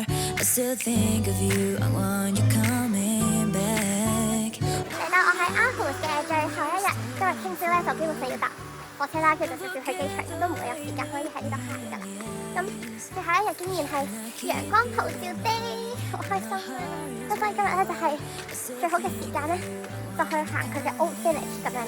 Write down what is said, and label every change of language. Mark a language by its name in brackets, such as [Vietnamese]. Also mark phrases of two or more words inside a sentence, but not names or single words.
[English] I still think of you, I want you coming back. [Cantonese] 嚟到我喺 Aarhus 嘅最後一日，今日聽朝咧就基本上要搭火車啦，跟住就直接去機場，都唔會有時間可以喺呢度行㗎啦。咁最後一日竟然係陽光普照的，好開心啊！咁所以今日咧就係最好嘅時間咧，就去行佢嘅 Old Village 咁樣啦。